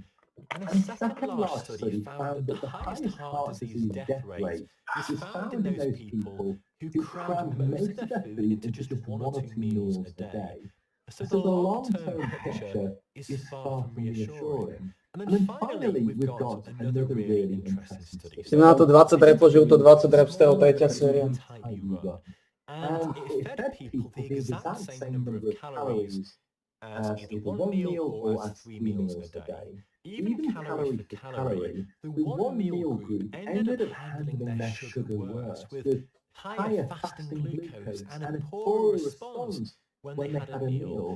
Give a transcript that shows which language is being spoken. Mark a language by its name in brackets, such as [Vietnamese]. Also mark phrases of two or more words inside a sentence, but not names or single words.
[English] And a second large study found that the highest heart disease death rate was found in those people who crammed most of their food into just 1 or 2 meals a day. So the long-term picture is far from reassuring. And then finally, we've got another really interesting study. [Slovak] Si má to 20 repov žilto, 20 rep z toho tretia séria. [English] And it fed people the exact same number of calories as either 1 meal or as 3 meals a day. Even calorie for calorie, the 1 meal group ended up handling their sugar worse, with higher fasting glucose and a poorer response when they had a meal.